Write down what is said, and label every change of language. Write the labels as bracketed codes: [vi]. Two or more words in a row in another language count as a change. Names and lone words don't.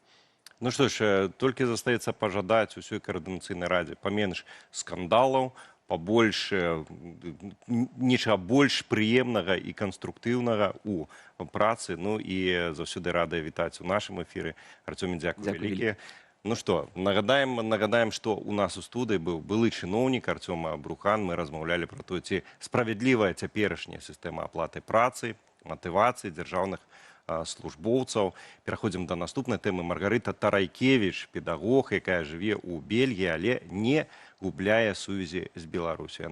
[be] Ну што ж, толькі застаецца пажадаць усёй каардынацыйнай радзе паменш скандалаў, побольш нечага больш прыемнага і канструктыўнага у працы. Ну і заўсёды рада вітаць у нашым эфіры. Артёме, дзякуй вялікі. [ru] Ну что, [be] нагадаем, [ru] что у нас у студии [be] был былы чыноўнік Артём Брухан. Мы размаўлялі [ru] про то, [be] ці справядлівая цяперашняя сістэма аплаты працы, матывацыі дзяржаўных службоўцаў. Пераходзім да наступнай тэмы. Маргарыта Тарайкевіч, педагог, якая жыве ў Бельгіі, але не губляе сувязі з Беларусю.